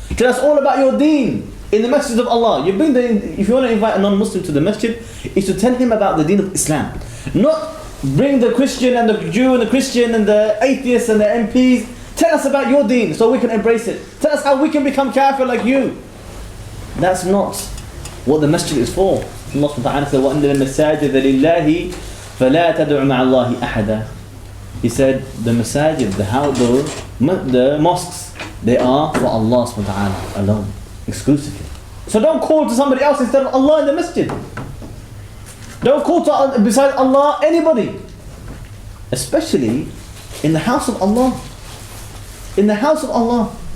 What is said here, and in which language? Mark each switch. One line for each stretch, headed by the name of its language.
English: Tell us all about your deen in the masjid of Allah. If you want to invite a non-Muslim to the masjid, is to tell him about the deen of Islam. Not bring the Christian and the Jew and the Christian and the atheists and the MPs. Tell us about your deen so we can embrace it. Tell us how we can become kafir like you. That's not what the masjid is for. Allah subhanahu wa ta'ala said,
Arabic: وَأَنَّ الْمَسَاجِدَ لِلَّهِ فَلَا تَدْعُ مَعَ اللَّهِ أَحَدًا.
English: He said the masajid, the mosques, they are for Allah subhanahu wa ta'ala alone, exclusively. So don't call to somebody else instead of Allah in the masjid. Don't call to besides Allah anybody, especially in the house of Allah. In the house of Allah.